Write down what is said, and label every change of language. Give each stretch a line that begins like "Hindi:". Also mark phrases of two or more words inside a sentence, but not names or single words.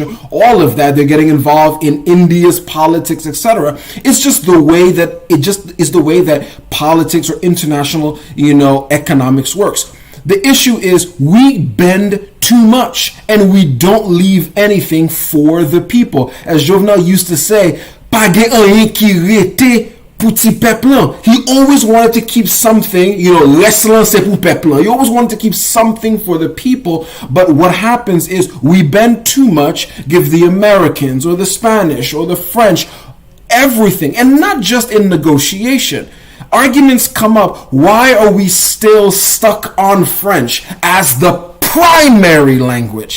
English: All of that, they're getting involved in India's politics, etc. It's just the way that politics or international, economics works. The issue is we bend too much and we don't leave anything for the people. As Jovenel used to say,
Haitian Creole: "Pa gen anyen ki rete pou ti peuple lan."
English: He always wanted to keep something,
Haitian Creole: les lan se pou peuple lan.
English: He always wanted to keep something for the people. But what happens is we bend too much, give the Americans or the Spanish or the French everything, and not just in negotiation. Arguments come up. Why are we still stuck on French as the primary language?